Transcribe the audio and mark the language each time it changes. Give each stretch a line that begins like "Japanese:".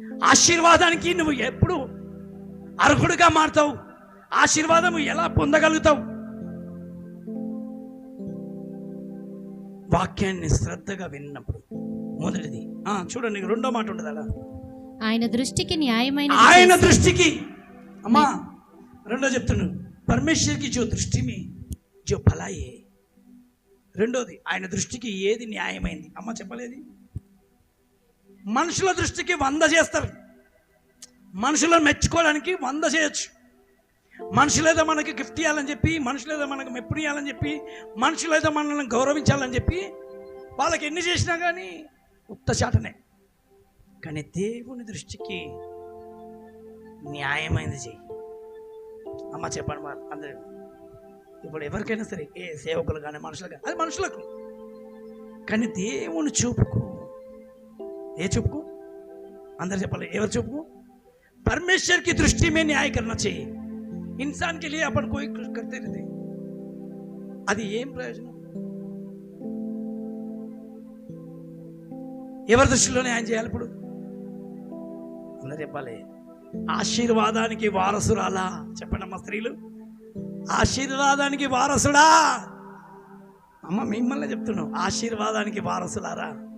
Telugu: ఆశీర్వాదానికి నువ్వు ఎప్పుడు అర్హుడుగా మారుతావు? ఆశీర్వాదము ఎలా పొందగలుగుతావు? వాక్యాన్ని శ్రద్ధగా విన్నప్పుడు. మొదటిది చూడండి, రెండో మాట ఉండదు అలా, ఆయన దృష్టికి న్యాయమైన, ఆయన దృష్టికి. అమ్మా రెండో చెప్తున్నాను,
Hindi: परमेश्वर की जो दृष्टि में जो भलाई है.
Telugu: రెండోది, ఆయన దృష్టికి ఏది న్యాయమైంది? అమ్మ చెప్పలేదు. మనుషుల దృష్టికి 100 చేస్తారు, మనుషులను మెచ్చుకోవడానికి 100 చేయొచ్చు. మనుషులేదో మనకి గిఫ్ట్ ఇవ్వాలని చెప్పి, మనుషులేదో మనకు మెప్పుడు ఇవ్వాలని చెప్పి, మనుషులేదో మనల్ని గౌరవించాలని చెప్పి వాళ్ళకి ఎన్ని చేసినా కానీ ఉత్త చాటనే. కానీ దేవుని దృష్టికి న్యాయమైనది చెయ్యి. అమ్మ చెప్పండి మరి అందరూ. ఇప్పుడు ఎవరికైనా సరే, ఏ సేవకులు కానీ మనుషులు కానీ, అది మనుషులకు. కానీ దేవుని చూపుకు, ఏ చూపుకు? అందరు చెప్పాలి, ఎవరు చూపుకు?
Hindi: परमेश्वर की दृष्टि में न्याय करना चाहिए. इंसान के लिए अपन कोई कुछ करते रहते,
Telugu: అది ఏం ప్రయోజనం? ఎవరి దృష్టిలో న్యాయం చేయాలి? ఇప్పుడు అందరు చెప్పాలి, ఆశీర్వాదానికి వారసురాలా? చెప్పండి అమ్మా స్త్రీలు, ఆశీర్వాదానికి వారసుడా? అమ్మ మిమ్మల్ని చెప్తున్నాం, ఆశీర్వాదానికి వారసులారా.